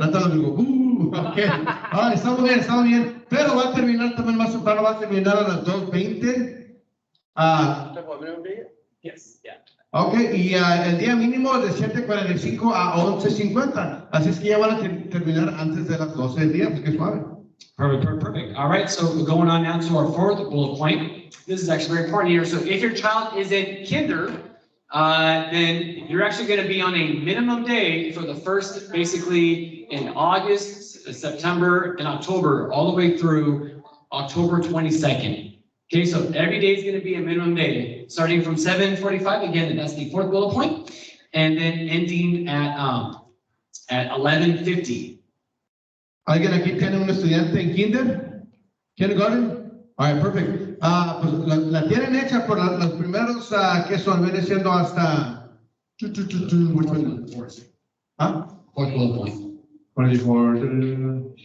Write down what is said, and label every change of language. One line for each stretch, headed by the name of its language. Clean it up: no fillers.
Spanish: Ahorita lo digo, okay. Estamos bien. Pero va a terminar también más temprano, va a terminar a las 2:20.
English: Yes, yeah.
Spanish: Ok, y el día mínimo es de 7:45 a 11:50. Así es que ya van a terminar antes de las 12 del día, pues que suave.
English: Perfect. All right, so we're going on now to our fourth bullet point. This is actually very important here. So if your child is in kinder, then you're actually going to be on a minimum day for the first, basically in August, September, and October, all the way through October 22nd. Okay, so every day is going to be a minimum day, starting from 7:45, again, that's the fourth bullet point, and then ending at 11:50.
Spanish: ¿Alguien aquí tiene un estudiante en kindergarten?
English: All right, perfect.
Spanish: Pues la tienen hecha por los primeros que son, viene siendo hasta.
English: Which one? Fourth bullet point. 44.